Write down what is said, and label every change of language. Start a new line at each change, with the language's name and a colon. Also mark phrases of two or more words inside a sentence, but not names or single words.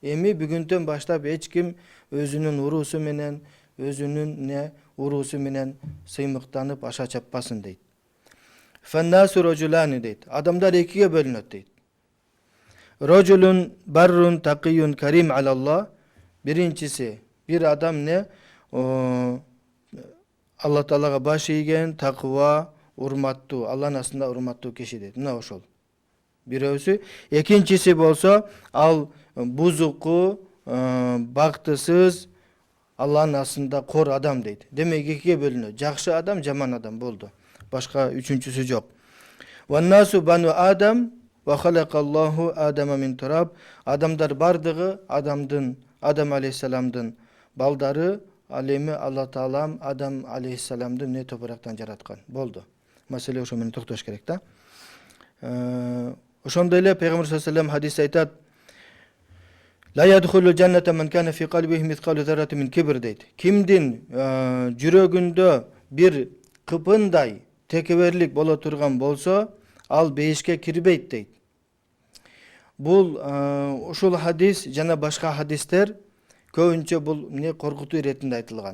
Kyrgyz: Эми бүгүндөн баштап эч ким өзүнүн уруусу менен, өзүнүн уруусу менен сыймыктанып аша чаппасын дейт.
Arabic: فالناس رجلان дейт.
Kyrgyz: Адамдар экиге бөлүнөт дейт.
Arabic: رجل بر تقي كريم على الله.
Kyrgyz: Биринчиси bir adam Алла Таалага баш ийген, такыва, урматтуу, Алланын астында урматтуу киши дейт. Мына ошол. Бирөөсү, экинчиси болсо, ал бузуку, бактысыз, Алланын астында кор адам дейт. Демек экиге бөлүнөт. Жакшы адам, жаман адам болду. Башка үчүнчүсү жок.
Arabic: والناس بنو آدم وخلق الله آدم من تراب.
Kyrgyz: Адамдар бардыгы Адам алейхиссаламдын балдары, ал эми Алла Таалам Адам алейхиссаламды эмне топурактан жараткан. Болду. Маселе ошо менен токтош керек да. Ошондой эле Пейгамбар
Arabic: صلى الله عليه وسلم
Kyrgyz: хадисте айтат:
Arabic: "لا يدخل الجنة من كان في قلبه مثقال ذرة من كبر" дейт.
Kyrgyz: Кимдин жүрөгүндө бир кыпындай текеберлик боло турган болсо, ал бейишке кирбейт дейт. Бул ушул хадис жана башка хадистер көбүнчө бул эмне коркутуу иретинде айтылган.